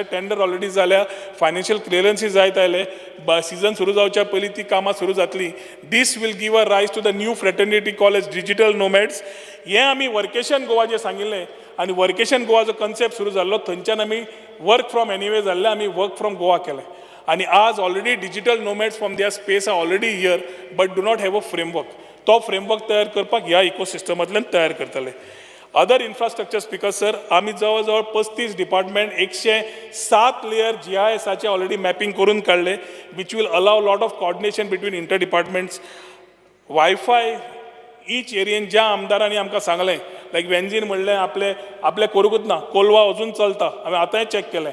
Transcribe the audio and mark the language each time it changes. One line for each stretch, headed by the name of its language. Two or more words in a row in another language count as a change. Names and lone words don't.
English: tender already
Konkani: जाल्या,
English: financial clearances
Konkani: जायत आयले, सिजन सुरू जावच्या पयलीं ती कामां सुरू जातली.
English: this will give a rise to the new fraternity called as digital nomads.
Konkani: हें आमी वर्केशन गोवा जें सांगिल्लें आनी वर्केशन गोवा जो कन्सेप्ट सुरू जाल्लो थंयच्यान आमी
English: work from anywhere
Konkani: जाल्ले, आमी
English: work from Goa
Konkani: केलें. आणि आज
English: already digital nomads from their space are already here but do not have a framework.
Konkani: तो फ्रेमवर्क तयार करपाक ह्या इकोसिस्टमांतल्यान तयार करतले.
English: other infrastructure speaker sir,
Konkani: आमी जवळ जवळ 35 डिपार्टमेंट 107 लेयर GISचे
English: already mapping
Konkani: करून काडले,
English: which will allow lot of coordination between inter departments.
Konkani: वायफाय ईच एरियेन ज्या आमदारांनी आमकां सांगलें, लायक वेंजीन म्हणलें आपले करूंकूच ना, कोलवा अजून चलता, हांवें आतांय चॅक केलें.